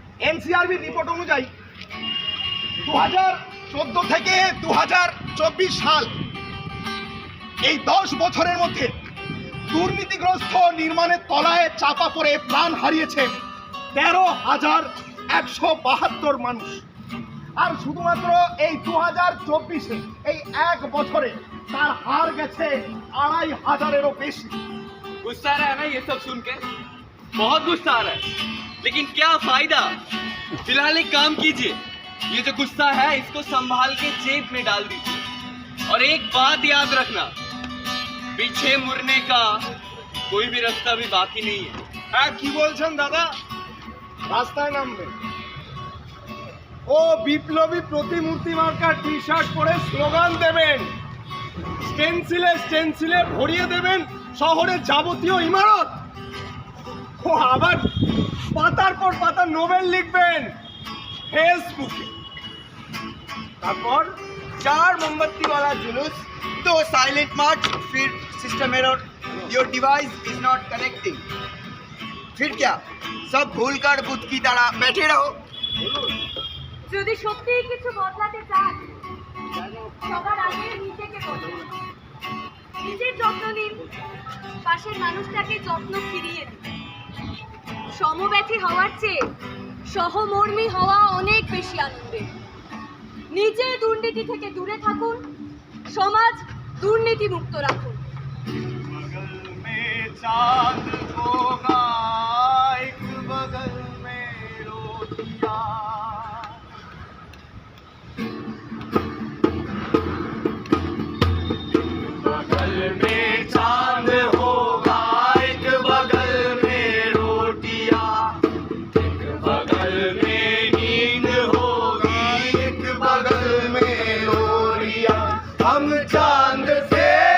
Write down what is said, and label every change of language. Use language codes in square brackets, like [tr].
[bn] NCRB report অনুযায়ী 2014 থেকে 2024 সাল এই 10 বছরের মধ্যে দুর্নীতিগ্রস্ত নির্মাণের তলায় চাপা পড়ে প্রাণ হারিয়েছে 13,172 মানুষ আর শুধুমাত্র এই 2024-এ এই এক বছরে তার হার গেছে 2,500-এরও বেশি [hi] गुस्सा आ रहा है ना ये सब सुन के बहुत गुस्सा आ रहा है लेकिन क्या फायदा फिलहाल एक काम कीजिए ये जो गुस्सा है इसको संभाल के जेब में डाल दीजिए और एक बात याद रखना पीछे मुड़ने का कोई भी रास्ता भी बाकी नहीं है [bn] হ্যাঁ কি বলছেন দাদা রাস্তায় নামবে ও বিপ্লবী প্রতিমূর্তি মার্কা টি শার্ট পরে স্লোগান দেবেন স্টেনসিলে ভরিয়ে দেবেন শহরের যাবতীয় ইমারত ও আবার পাতার পর পাতা নোবেল লিখবেন ফেসবুকে তারপর 4 [hi] मोमबत्ती वाला जुलूस तो साइलेंट मार्च फिर [en] system error your device is not connecting [hi] फिर क्या सब भूल कर बुद्ध की तरह बैठे रहो [bn] যদি সত্যিই কিছু বদলাতে চান সবার আগে নিজেকে বদলান নিজের যত্ন নিন পাশের মানুষটাকে যত্ন ফিরিয়ে দিন সমব্যথী হওয়ার চেয়ে সহমর্মী হওয়া অনেক বেশি আনন্দের নিজে দুর্নীতি থেকে দূরে থাকুন সমাজ দুর্নীতি মুক্ত রাখুন [hi] बगल में चांद होगा एक बगल में रोटियां बगल में चांद होगा एक बगल में रोटियां एक बगल में नींद होगी एक बगल में लोरियां हम चांद से